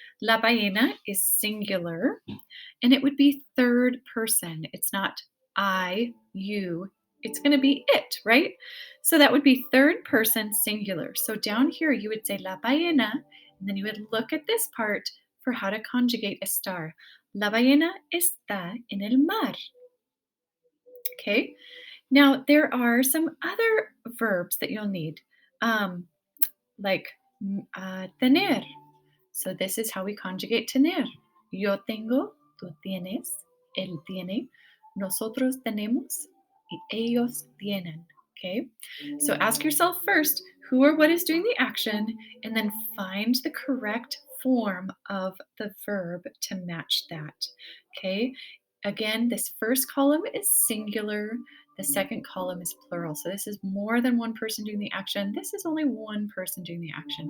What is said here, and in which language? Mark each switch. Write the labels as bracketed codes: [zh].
[en] La ballena is singular and it would be third person. It's not I, you, it's going to be it, right? So that would be third person singular. So down here you would say la ballena and then you would look at this part for how to conjugate estar. [es] La ballena está en el mar. [en] Okay. Now, there are some other verbs that you'll need, like tener. So, this is how we conjugate tener. [es] Yo tengo, tú tienes, él tiene, nosotros tenemos, y ellos tienen. [en] Okay. So, ask yourself first who or what is doing the action, and then find the correct form of the verb to match that. Okay. Again, this first column is singular. The second column is plural. So this is more than one person doing the action. This is only one person doing the action.